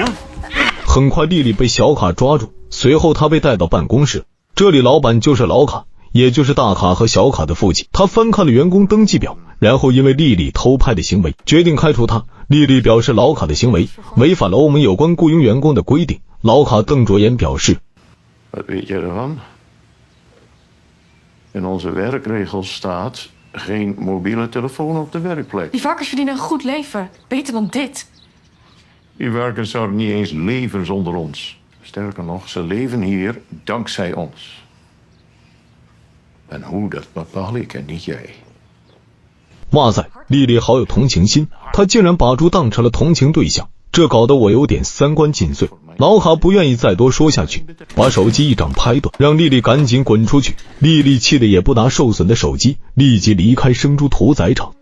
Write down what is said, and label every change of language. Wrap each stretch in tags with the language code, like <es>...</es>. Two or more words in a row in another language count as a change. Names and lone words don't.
<zh>很快丽丽被小卡抓住，随后她被带到办公室。这里老板就是老卡，也就是大卡和小卡的父亲。他翻看了员工登记表，然后因为丽丽偷拍的行为，决定开除她。丽丽表示老卡的行为违反了欧盟有关雇佣员工的规定。老卡瞪着眼表示</zh> <nl>Wat weet jij ervan? In onze werkregels staat geen mobiele telefoon op de werkplek. Die varkens verdienen een goed leven. Beter dan dit. Die varkens zouden niet eens leven zonder ons. Sterker nog, ze leven hier dankzij ons. En hoe, dat bepaal ik en niet jij.</nl> <zh>哇塞，丽丽好有同情心，她竟然把猪当成了同情对象，这搞得我有点三观尽碎。老卡不愿意再多说下去，把手机一掌拍断，让丽丽赶紧滚出去。丽丽气得也不拿受损的手机，立即离开生猪屠宰场。</zh>